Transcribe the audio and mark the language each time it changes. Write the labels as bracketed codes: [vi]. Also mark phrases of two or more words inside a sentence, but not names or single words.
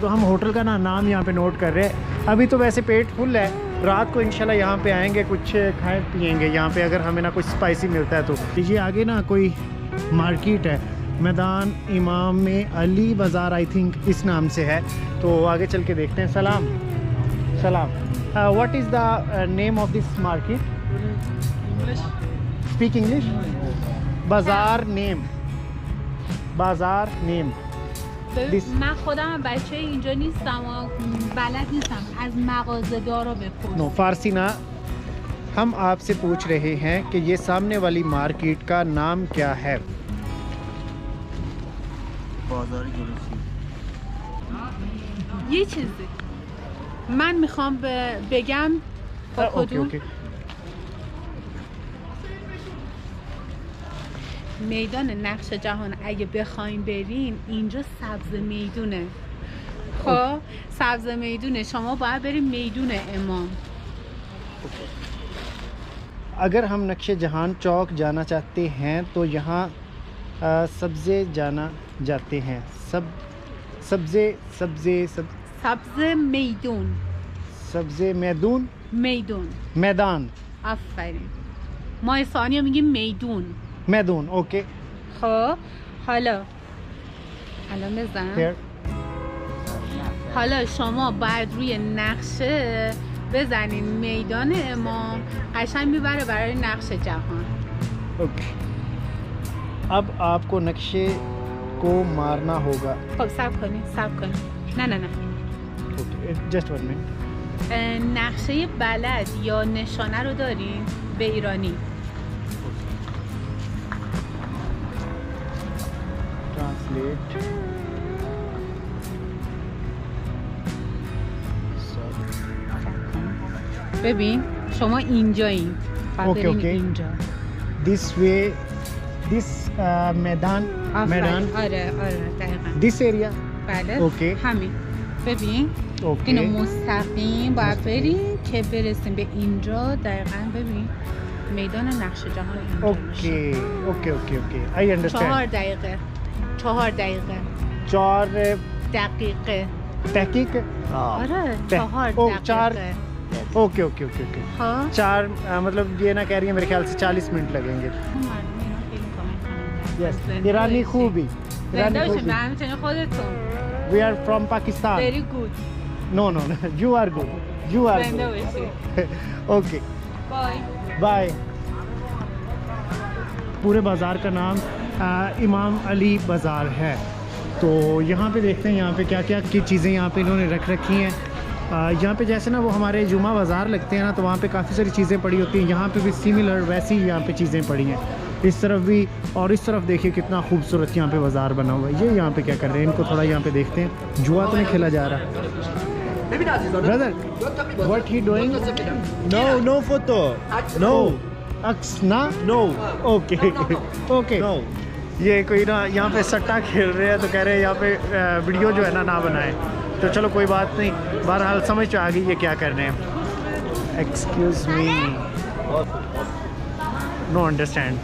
[hi] तो हम होटल का ना नाम यहाँ पे नोट कर रहे हैं। अभी तो वैसे पेट फुल है, रात को इंशाल्लाह यहाँ पे आएंगे, कुछ खाएँ पियेंगे यहाँ पे, अगर हमें ना कुछ स्पाइसी मिलता है तो। ये आगे ना कोई मार्केट है, मैदान इमाम में अली बाज़ार [en] I think [hi] इस नाम से है, तो आगे चल के देखते हैं। [en] सलाम what is the name of this market? Speak English. Bazaar name [fa] من خودم بچه اینجا نیستم و بلد نیستم از مغازه‌دارا بپرس. [en] no Farsi ना। [hi] हम आपसे पूछ रहे हैं कि ये सामने वाली मार्केट का नाम क्या है। [fa] یه چیزی من میخوام بگم با کدوم میدان نقش جهان اگه بخوایم بریم اینجا سبز میدونه. خب سبز میدونه، شما باید بریم میدون امام. [hi] अगर हम नक्शे जहान चौक जाना चाहते हैं तो यहाँ सब्ज़े जाना जाते हैं। [fa] سبز میدون [hi] सब्ज़े मैदान [fa] آفرین. ما ثانیه میگیم میدون. [hi] ओके। [fa] خب حالا بزن. حالا شما باید روی نقشه بزنین میدان امام، قشنگ میبره برای نقش جهان. [hi] ओके अब आपको नक्शे को मारना होगा। [fa] خب صبر کنین. نه [en] OK just 1 minute. [fa] نقشه بلد یا نشانه رو دارین به ایرانی؟ [en] Translate. [fa] ببین شما اینجایین. اوکی اوکی. اینجا. [en] This way, this میدان. [fa] آره دقیقاً. [en] This area. [fa] بله. اوکی. همین. ببین. اوکی. اینو مستقیم باید بریم که برسیم به اینجا. دقیقاً ببین میدان نقش جهان اینجا میشه. اوکی. [en] I understand. [fa] 4 دقیقه. 4 دقیقه. 4 دقیقه. دقیقه. آره 4 او، دقیقه. 4 اوके [hi] हाँ 4 मतलब ये ना कह रही है मेरे ख्याल से 40 मिनट लगेंगे. [fa] Yes. ایرانی خوبی. زنده باشین به همچنین خودتون. [en] We are from Pakistan. Very good. No. You are good. You are [fa] زنده [en] good. [fa] باشین. [en] Okay. Bye. [hi] बाय. पूरे बाज़ार का नाम इमाम अली बाज़ार है. तो यहाँ पे देखते हैं यहाँ पे क्या क्या की चीज़ें यहाँ पे इन्होंने रख रखी हैं. यहाँ पे जैसे ना वो हमारे जुमा बाज़ार लगते हैं ना, तो वहाँ पे काफ़ी सारी चीज़ें पड़ी होती हैं. यहाँ पे भी सिमिलर वैसी ही यहाँ पे चीज़ें पड़ी हैं. इस तरफ भी और इस तरफ देखिए कितना खूबसूरत यहाँ पे बाज़ार बना हुआ है. ये यहाँ पे क्या कर रहे हैं, इनको थोड़ा यहाँ पे देखते हैं. जुआ तो नहीं खेला जा रहा. [en] brother what he doing? No photo. No. [hi] अक्स ना. [en] No. [hi] ओके. [en] No. [hi] ये कोई ना यहाँ पे सट्टा खेल रहे हैं, तो कह रहे हैं यहाँ पे वीडियो जो है ना बनाएं. तो चलो कोई बात नहीं, बहरहाल समझ तो आ गई ये क्या कर रहे हैं. [en] excuse me, no understand.